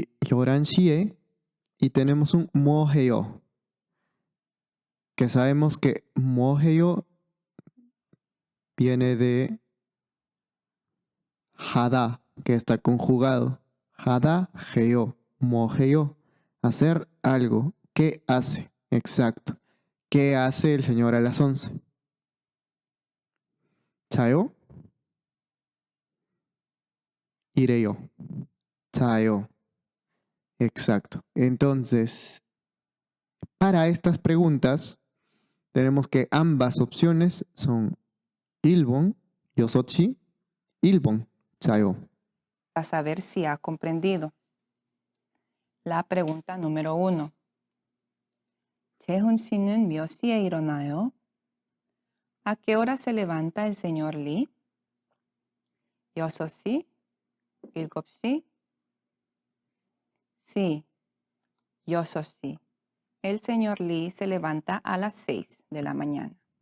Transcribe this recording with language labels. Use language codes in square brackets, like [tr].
[ko] 열한시에 [es] y tenemos un [ko] 뭐 해요, [es] que sabemos que 뭐 해요 viene de [ko] 하다, [es] que está conjugado. [ko] 하다 해요, 뭐 해요, [es] hacer algo. ¿Qué hace? Exacto. ¿Qué hace el señor a las 11? [ko] 자요? 이래요. 자요. [es] Exacto. Entonces, para estas preguntas, tenemos que ambas opciones son [ko] 일본, 여섯시, 일본, 자요. [es] Para saber si ha comprendido. La pregunta número 1. [ko] 재훈 씨는 몇 시에 일어나요? [es] ¿A qué hora se levanta el señor Lee? [ko] 6시? 7시? [es] Sí, [ko] 6시. [es] El señor Lee se levanta a las 6 de la mañana.